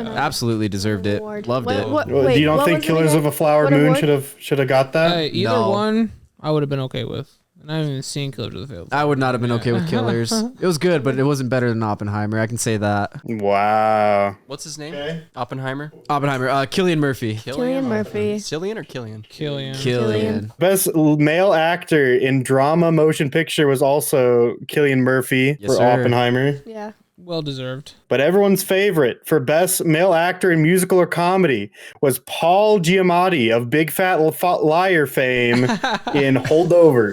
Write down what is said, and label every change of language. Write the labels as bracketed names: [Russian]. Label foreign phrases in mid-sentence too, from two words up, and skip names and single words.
[English] Absolutely deserved it. Loved it. Do you don't think Killers of a Flower Moon should have got that? Either one, I would have been okay with. And I haven't even seen Killers of the Flower Moon. I would not have been okay with Killers. It was good, but it wasn't better than Oppenheimer. I can say that. Wow. What's his name? Oppenheimer? Cillian Murphy. Cillian Murphy. Cillian or Killian? Cillian. Best male actor in drama motion picture was also Cillian Murphy for Oppenheimer. Yeah. Well deserved. But everyone's favorite for best male actor in musical or comedy was Paul Giamatti of Big Fat Liar fame in Holdovers.